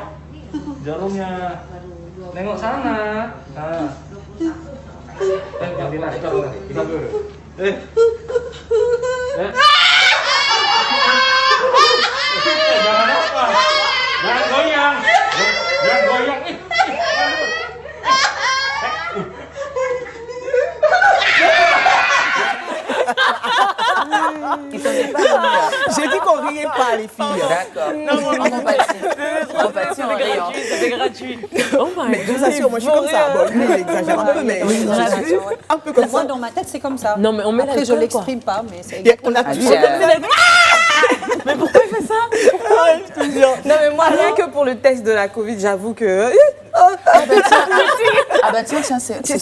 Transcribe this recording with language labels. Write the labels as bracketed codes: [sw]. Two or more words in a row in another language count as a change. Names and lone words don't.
[id] Jarumnya. Nengok sana. Nah. Ganti lah, kita dulu. Jangan apa? Jangan goyang. Jangan goyang. [fr] J'ai dit qu'on riait pas, les filles. D'accord. On compatit en riant. C'était gratuit. [en] Oh my God. [fr] Je vous assure, moi je suis comme ça. Bon, lui, il exagère un peu, mais un peu comme ça. Moi, dans ma tête, c'est comme ça. Non, mais on met après, je l'exprime pas, mais c'est on a toujours mais pourquoi il fait ça? Je te jure. Non, mais moi, rien que pour le test de la Covid, j'avoue que... Ah bah tiens, c'est